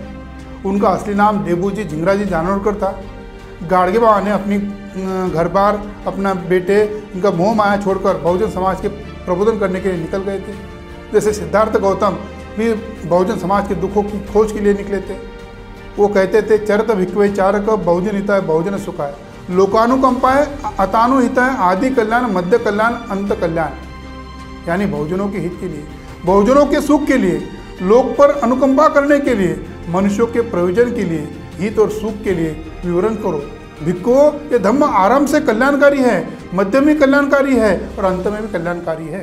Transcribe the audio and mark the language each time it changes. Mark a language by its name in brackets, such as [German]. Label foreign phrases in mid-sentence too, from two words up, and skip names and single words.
[Hindi] उनका असली नाम देबूजी झिंगराजी जानोरकर था। गाडगे बाबा ने अपनी घर बार, अपना बेटे, उनका मोह माया छोड़कर बहुजन समाज के प्रबोधन करने के लिए निकल गए थे। जैसे सिद्धार्थ गौतम भी बहुजन समाज के दुखों की खोज के लिए निकले थे। वो कहते थे, [Pali] चरत भिक्वे चारक बहुजन हिताय बहुजन सुखाय, लोकानुकंपाय अतानुहिताय, आदि कल्याण मध्य कल्याण अंत कल्याण। [Hindi] यानी बहुजनों के हित के लिए, बहुजनों के सुख के लिए, लोक पर अनुकंपा करने के लिए, मनुष्यों के प्रयोजन के लिए, हित और सुख के लिए विवरण करो। भिक्खो, ये धम्म आरंभ से कल्याणकारी है, मध्य में कल्याणकारी है और अंत में भी कल्याणकारी है।